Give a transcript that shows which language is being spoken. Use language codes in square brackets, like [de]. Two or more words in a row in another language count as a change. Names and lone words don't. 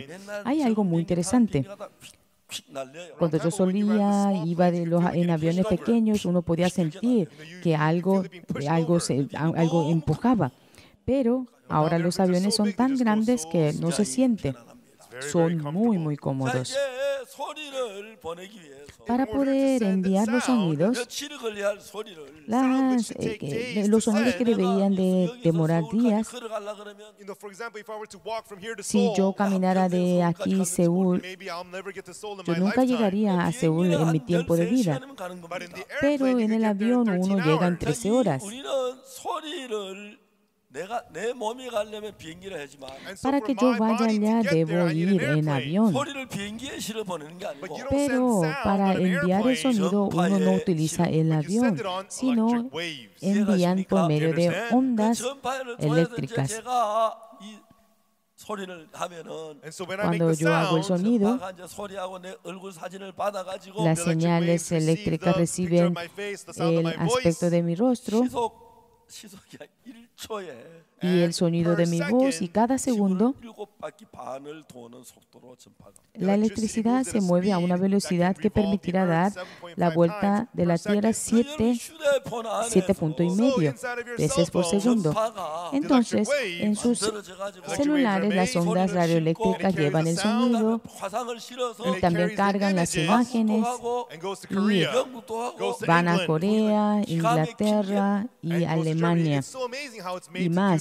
[es] Hay algo muy interesante. Cuando yo iba en aviones pequeños, uno podía sentir que algo empujaba. Pero ahora los aviones son tan grandes que no se siente. Son muy, muy cómodos. para poder enviar los sonidos, [ko] 며칠이 걸려야 할 소리를 [es] los sonidos que deberían de demorar días. [ko] 걸어가려 그러면 [en] You know, for example, if I were to walk from here to [es] Si Seoul, yo caminara de aquí a Seúl, [en] maybe I'll never get to Seoul in [es] yo [en] my [es] nunca [en] lifetime. [es] llegaría a Seúl en mi tiempo de vida. [ko] 시간이면 가는 [en] But in [ko] 겁니다. [en] the [es] Pero [en] airplane, [es] en [en] you [es] el [en] can get there in [es] avión 13 uno llega en [en] hours. [es] 13 horas. [ko] 우리는 소리를 내 몸이 가려면 비행기를 하지만 [en] And so [es] Para [en] for [es] que yo [en] my [es] vaya [en] body to [es] allá [en] get there, [es] debo [en] I need an [es] ir en [en] airplane. [es] avión. [ko] 소리를 비행기에 실어 보내는 게 아니고 [en] But you don't [es] Pero [en] send sound [es] para [en] on an [es] enviar el [en] airplane. [es] sonido uno no utiliza el [en] But you [es] avión, [en] send it on [es] sino [en] electric waves. [es] envían por medio de [en] understand? [es] ondas [ko] 전파를 통해서 이제 [es] eléctricas. [ko] 제가 이 소리를 하면은 [en] And so when I make [es] Cuando [en] the [es] yo hago el [en] sound, [es] sonido, [ko] 전파가 이제 소리하고 내 얼굴 사진을 받아가지고 [es] las señales eléctricas reciben el aspecto de mi rostro [ko] 시속이 1초에 [es] y el sonido de mi voz, y cada segundo [ko] 7바퀴 반을 도는 속도로 전파가. [es] la electricidad se mueve a una velocidad que permitirá dar la vuelta de la Tierra 7 puntos y medio veces por segundo. Entonces, en sus celulares las ondas radioeléctricas llevan el sonido y también cargan las imágenes y van a Corea, Inglaterra y Alemania y más.